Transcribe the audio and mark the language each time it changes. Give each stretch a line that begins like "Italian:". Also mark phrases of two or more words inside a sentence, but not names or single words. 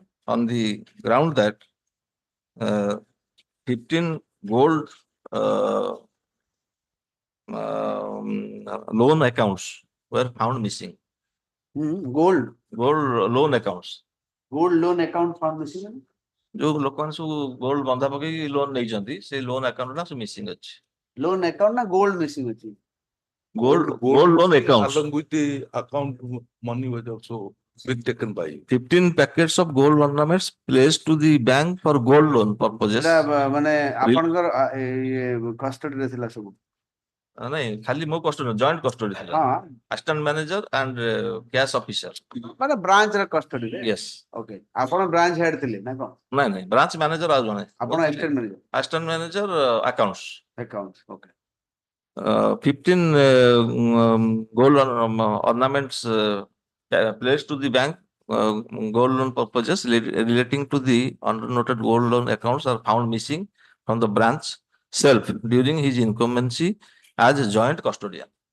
English: on the ground that 15 gold loan accounts were found missing. Gold Loan accounts. loan account found missing.
Odia: ଯୋଉ ଲୋକମାନେ ସବୁ ଗୋଲ୍ଡ ବନ୍ଧା ପକେଇକି ଲୋନ ନେଇଛନ୍ତି ସେଇ
English: loan account
Odia: ନା ସବୁ ମିସିଂ ଅଛି.
English: Loan account na gold missing ଅଛି. Gold loan accounts. Along with the account money was also been taken by 15 packets of gold ornaments placed to the bank for gold loan purposes.
Odia: ସେଟା ମାନେ ଆପଣଙ୍କର କଷ୍ଟଡି ରେ ଥିଲା ସବୁ. ନାଇଁ ଖାଲି ମୋ କଷ୍ଟଡି
English: joint custody
Odia: ଥିଲା. ହଁ
English: Assistant manager and cash officer.
Odia: ମାନେ ବ୍ରାଞ୍ଚ ର କଷ୍ଟଡି ରେ.
English: Yes.
Odia: ଓକେ ଆପଣ
English: branch head
Odia: ଥିଲେ ନା କଣ? ନାଇଁ
English: branch manager
Odia: ଆଉ ଜଣେ. ଆପଣ
English: assistant manager. Assistant manager accounts. Accounts okay. 15 gold ornaments placed to the bank gold loan purposes relating to the undernoted gold loan accounts are found missing from the branch self during his incumbency as a joint custodian.